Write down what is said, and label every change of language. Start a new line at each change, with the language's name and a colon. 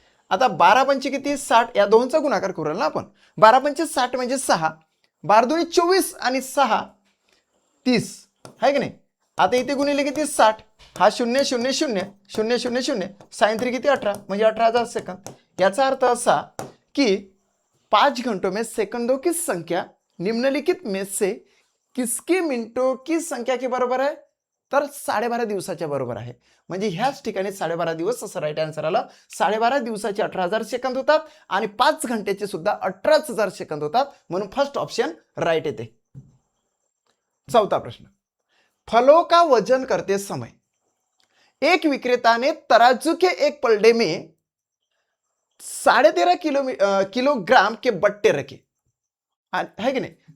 Marathi: आता 12 पंचे किती 60, या दोनचा गुणाकार करूया ना आपण. 12 पंचे 60 म्हणजे 6, 12 दुनी 24 आणि 6 30 आहे की नाही. आता इथे गुणिले किती 60, हा 0 0 0 0 0 0 साइन 3 किती 18 म्हणजे 18,000 सेकंद. याचा अर्थ असा की
Hindi: 5 घंटों में सेकंडों की संख्या निम्नलिखित में से किसकी मिनटों की संख्या के बराबर है,
Marathi: तर 12.5 दिवसाच्या बरोबर आहे. म्हणजे ह्याच ठिकाणी 12.5 दिवस असं राईट आन्सर आलं. 12.5 दिवसाचे 18,000 सेकंद होतात आणि 5 घंटेचे सुद्धा 18,000 सेकंद होतात, म्हणून फर्स्ट ऑप्शन राईट येते. चौथा प्रश्न,
Hindi: फलों का वजन करते समय एक विक्रेता ने तराजू के एक पलड़े में 13.5 किलोग्राम के बट्टे रखे, है कि नहीं?